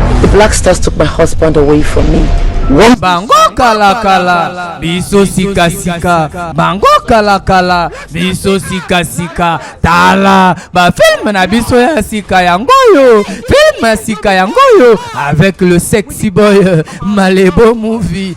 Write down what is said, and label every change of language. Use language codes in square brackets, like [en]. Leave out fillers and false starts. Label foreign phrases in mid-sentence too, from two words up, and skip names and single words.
[en] Black Stars took my husband away from me. [ln] Bango kala kala, biso sika sika. Bango kala kala, biso sika sika. Tala, ba film na biso ya sika yangoyo. Film ya sika yangoyo [fr] avec le [en] sexy boy [ln] Malebo movie.